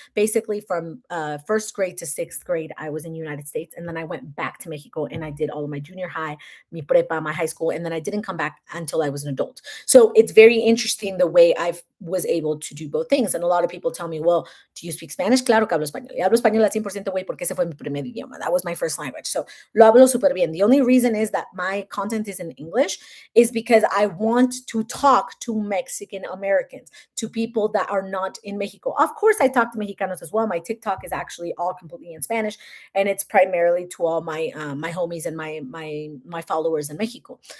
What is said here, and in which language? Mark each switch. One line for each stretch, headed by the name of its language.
English: Basically, from first grade to sixth grade, I was in the United States. And then I went back to Mexico and I did all of my junior high,
Spanish: mi prepa,
English: my high school. And then I didn't come back until I was an adult. So it's very interesting the way I was able to do both things. And a lot of people tell me, well, do you speak Spanish?
Spanish: Claro que hablo español. Y hablo español al 100% güey, porque ese fue mi primer idioma.
English: That was my first language. So
Spanish: lo hablo súper bien.
English: The only reason is that my content is in English is because I want to talk to Mexican Americans, to people that are not in Mexico. Of course, I talk to Mexicanos as well. My TikTok is actually all completely in Spanish, and it's primarily to all my homies and my followers in Mexico.